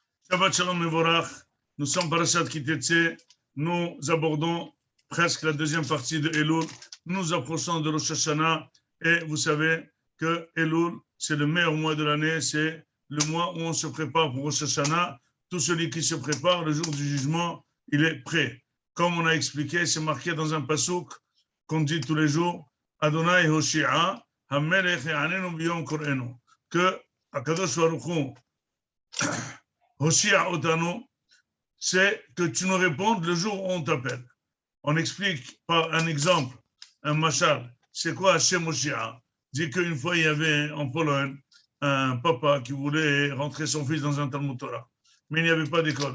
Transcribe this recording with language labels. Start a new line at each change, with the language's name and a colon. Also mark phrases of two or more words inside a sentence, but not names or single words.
Hebrew: שבת שלום מבורך,
French: nous sommes Parashat Kitetse, nous abordons presque la deuxième partie de Elul, nous approchons de Rosh Hashanah et vous savez que Elul, c'est le meilleur mois de l'année, c'est le mois où on se prépare pour Rosh Hashanah. Tout celui qui se prépare, le jour du jugement, il est prêt. Comme on a expliqué, c'est marqué dans un pasouk qu'on dit tous les jours,
Hebrew: ה' הושיעה, המלך יעננו ביום קראנו, que הקדוש ברוך הוא הושיע אותנו,
French: c'est que tu nous répondes le jour où on t'appelle. On explique par un exemple, un machal. C'est quoi
Hebrew: השם הושיע?
French: Dit qu'une fois, il y avait en Pologne un papa qui voulait rentrer son fils dans un
Hebrew: תלמוד תורה,
French: mais il n'y avait pas d'école.